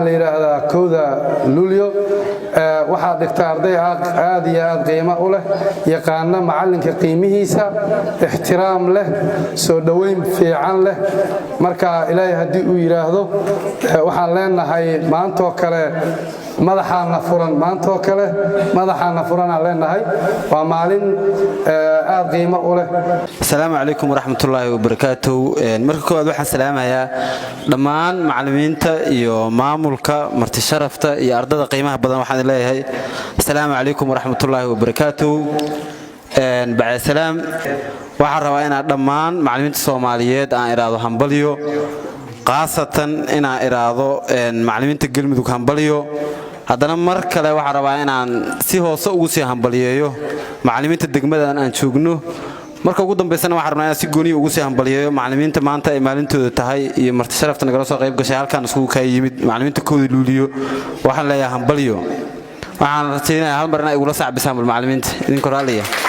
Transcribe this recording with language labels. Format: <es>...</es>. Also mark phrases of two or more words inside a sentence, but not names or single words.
<so>la yiraahdaa Kowda Luulyo waxaa dhigta arday aad iyo aad qiimo u leh yaqaana macallinka qiimihiisa ixtiraam leh soo dhaweyn fiican leh marka ilaahay haddii uu yiraahdo waxaan leenahay maantoo kale madaxaana furan maantoo kale madaxaana furan aan leenahay waa maalin aad qiimo u leh</so> <ar>السلام عليكم ورحمة الله وبركاته</ar> <so>marka koowaad waxaan salaamayaa dhammaan macallimiinta iyo maamulka marti sharafta iyo ardada qiimaha badan waxaan leeyahay</so> <ar>السلام عليكم ورحمة الله وبركاته بعد السلام</ar> <so>waxaan rabaa inaan dhammaan macallimiinta Soomaaliyeed aan iraado hambaliyo qaasatan inaan iraado macallimiinta Galmudug hambaliyo haddana mar kale waxaan rabaa inaan si hoose ugu sii hambaliyeeyo macallimiinta degmadan aan joogno marka ugu dambeysana waxaan rabnaa inaan si gooni ugu sii hambaliyeeyo macallimiinta maanta ay maalintooda tahay iyo marti sharafta nagala soo qayb gashay halkaan isku ka yimid macallimiinta Kowda Luulyo waxaan leeyahay hambaliyo waxaan rajaynayaa hal mar inay igula sacbisaan macallimiinta idinku raaliya</so>